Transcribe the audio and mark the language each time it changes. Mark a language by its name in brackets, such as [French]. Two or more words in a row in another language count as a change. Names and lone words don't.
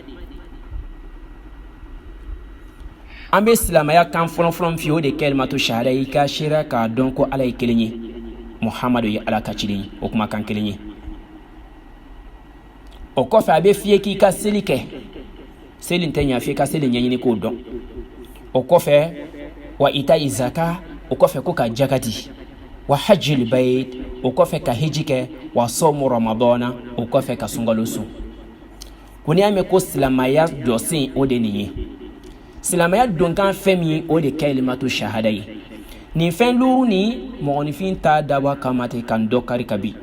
[Bambara] An bɛ silamɛya kan fɔlɔfɔlɔ min f'i ye o de [Arabic] كلمة الشهادة [Bambara] ye i ka seereya k'a dɔn ko ala ye kelen ye Muhamadu ye ala ka ciden ye o kumakan kelen ye. O kɔfɛ a bɛ f'i ye k'i ka seli kɛ seli tɛ ɲa f'i ye ka seli ɲɛɲini k'o dɔn. O kɔfɛ [Arabic] وإيتاء الزكاة [Bambara] o kɔfɛ ko ka jaka di [Arabic] وحج البيت [Bambara] o kɔfɛ ka hiji kɛ [Arabic] وصوم رمضان [Bambara] o kɔfɛ ka sunkalo sun. Ko n'i y'a mɛn ko silamɛya jɔsen o de nin ye. Silamɛya donkan fɛn min o de [Arabic] كلمة الشهادة [Bambara] ye. Nin fɛn duuru ni mɔgɔninfin t'a dabɔ kama ten ka dɔ kari ka bin.